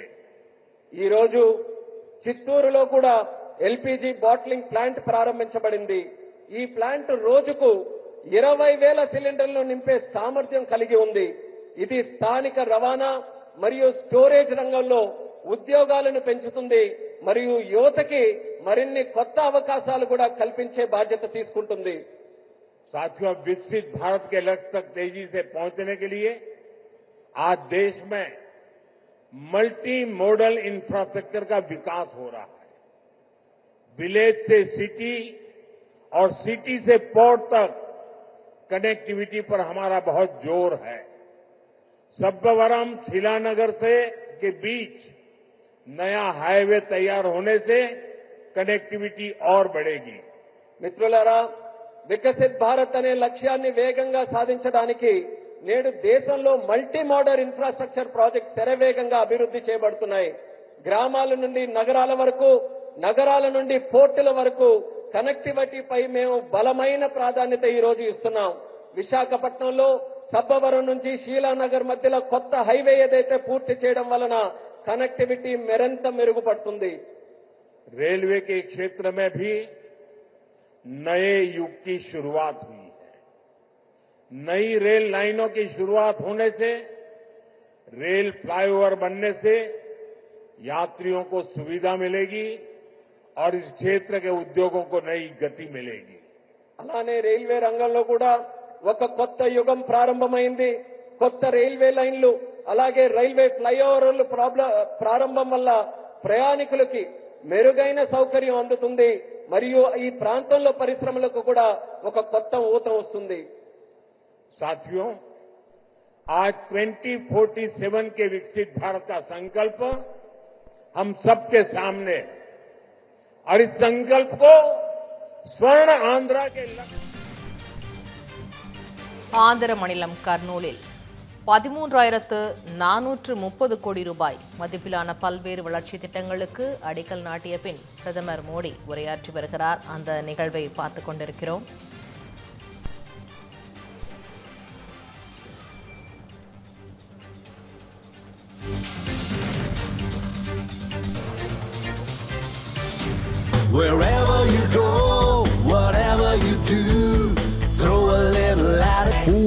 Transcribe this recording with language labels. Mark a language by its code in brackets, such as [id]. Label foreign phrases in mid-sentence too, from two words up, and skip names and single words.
[te] ఈ రోజు చిత్తూరులో కూడా [en] LPG bottling plant [te] ప్రారంభించబడింది। ఈ ప్లాంట్ రోజుకు 20,000 సిలిండర్లు నింపే సామర్థ్యం కలిగి ఉంది। ఇది స్థానిక రవాణా మరియు స్టోరేజ్ రంగంలో ఉద్యోగాలను పెంచుతుంది మరియు యువతకి మరిన్ని కొత్త అవకాశాలు కూడా కల్పించే బాధ్యత తీసుకుంటుంది। [hi] साथियों, विकसित भारत के लक्ष्य तक तेजी से पहुंचने के लिए आज देश में [en] multi modal infrastructure [hi] का विकास हो रहा है। विलेज से सिटी और सिटी से पोर्ट तक कनेक्टिविटी पर हमारा बहुत जोर है। सब्बवरम शिलानगर से के बीच नया हाईवे तैयार होने से कनेक्टिविटी और बढ़ेगी। [te] మిత్రులారా, వికసిత్ భారత్ అనే లక్ష్యాన్ని వేగంగా సాధించడానికి నేడు దేశంలో [en] multi modal infrastructure projects [te] శరవేగంగా అభివృద్ధి చేయబడుతున్నాయి. గ్రామాల నుండి నగరాల వరకు, నగరాల నుండి పోర్టుల వరకు కనెక్టివిటీపై మేము బలమైన ప్రాధాన్యత ఈ రోజు ఇస్తున్నాం. విశాఖపట్నంలో సబ్బవరం నుంచి షీలానగర్ మధ్యలో కొత్త హైవే ఏదైతే పూర్తి చేయడం వలన కనెక్టివిటీ మరింత మెరుగుపడుతుంది. [hi] रेलवे के क्षेत्र में भी नए युग की शुरुआत हुई है। नई रेल लाइनों की शुरुआत होने से, रेल फ्लाईओवर बनने से यात्रियों को सुविधा मिलेगी और इस क्षेत्र के उद्योगों को नई गति मिलेगी। [te] అలానే రైల్వే రంగంలో కూడా ఒక కొత్త యుగం ప్రారంభమైంది. కొత్త [en] railway lines, [te] అలాగే [en] railway flyovers [te] ప్రారంభం వల్ల ప్రయాణికులకి మెరుగైన సౌకర్యం అందుతుంది. మరియు ఈ ప్రాంతంలో పరిశ్రమలకు కూడా ఒక కొత్త ఊతం వస్తుంది. [hi] साथियों, आज 2047 के विकसित भारत का संकल्प हम सबके सामने है और इस संकल्प को स्वर्ण आंध्रा के [ta] ஆந்திர மாநிலம் கர்னூலில் 13,430 கோடி ரூபாய் மதிப்பிலான பல்வேறு வளர்ச்சி திட்டங்களுக்கு அடிக்கல் நாட்டிய பின் பிரதமர் மோடி உரையாற்றி வருகிறார். அந்த நிகழ்வை பார்த்துக் கொண்டிருக்கிறோம். [en] Wherever you go, whatever you do, throw a little at it.